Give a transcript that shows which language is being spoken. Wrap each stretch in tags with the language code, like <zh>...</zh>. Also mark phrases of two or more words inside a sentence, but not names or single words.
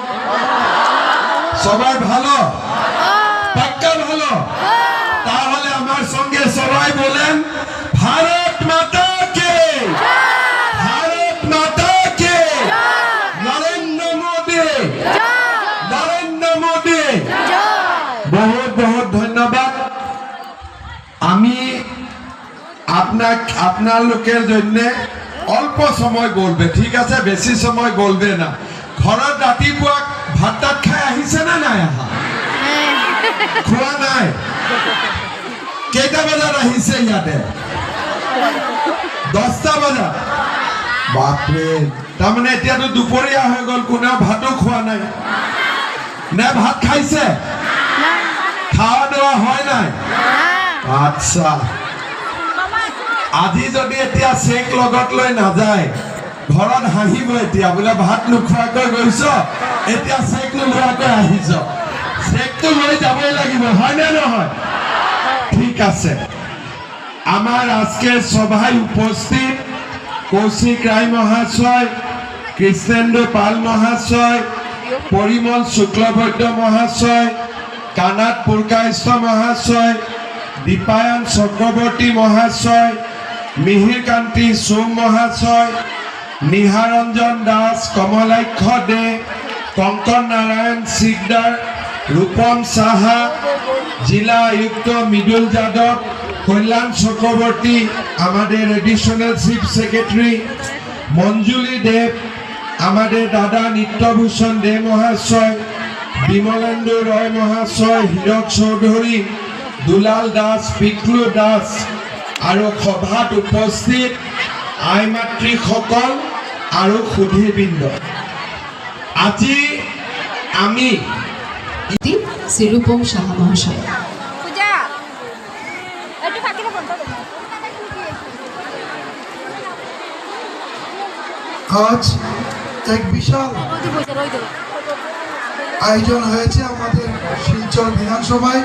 <bn>সবাই ভালো? পাক্কা ভালো? তাহলে আমার সঙ্গে সবাই বলেন</bn> <hi>भारत माता के, भारत माता के,</hi> <bn>নরেন্দ্র মোদী, নরেন্দ্র মোদী।</bn> <hi>बहुत बहुत धन्यवाद।</hi> <bn>আমি আপনার জন্য অল্প সময় বলবে, ঠিক আছে? বেশি সময় বলবে না।</bn> <as>ঘৰত ৰাতিপুৱা ভাত তাত খাই আহিছে না নাই আহা? খোৱা নাই? কেইটা বজাত আহিছে ইয়াতে? 10টা বজাত? বাপৰে, তাৰমানে এতিয়াতো দুপৰীয়া হৈ গ'ল, কোনেও ভাতো খোৱা নাই নে ভাত খাইছে?</as> <bn>খাওয়া দাওয়া হয় নাই? আচ্ছা,</bn> <as>আজি যদি এতিয়া চেক লগত লৈ নাযায় ঘৰত হাঁহিব এতিয়া, বোলে ভাত নোখোৱাকৈ গৈছ, এতিয়া চেক নোলোৱাকৈ আহিছ। চেকটো লৈ যাবই লাগিব, হয় নে নহয়?</as> <bn>ঠিক আছে। আমার আজকের সভায় উপস্থিত কৌশিক রায় মহাশয়, কৃষ্ণেন্দু পাল মহাশয়, পরিমল শুক্লবৈদ্য মহাশয়, কানাত পুরকাইস্ত মহাশয়, দীপায়ন চক্রবর্তী মহাশয়, মিহিরকান্তি সোম মহাশয়, নিহারঞ্জন দাস, কমলাক্ষ দে, কঙ্কন নারায়ণ সিকদার, রূপম সাহা,</bn> <hi>जिला आयुक्त मृदुल यादव, कल्याण चक्रवर्ती, हमारे</hi> <en>additional chief secretary</en> <hi>मंजुली देव, हमारे दादा नित्यभूषण दे महाशय, विमलेंदु रॉय महाशय, हीरक चौधरी, दुलाल दास, पिकलू दास और सभात उपस्थित आई मातृ सकल और सुधीरबृंद।</hi> <as>আজি আমি</as> <bn>শ্রীরূপম সাহা মহাশয়। আজ এক বিশাল আয়োজন হয়েছে আমাদের শিলচর বিধানসভায়।</bn>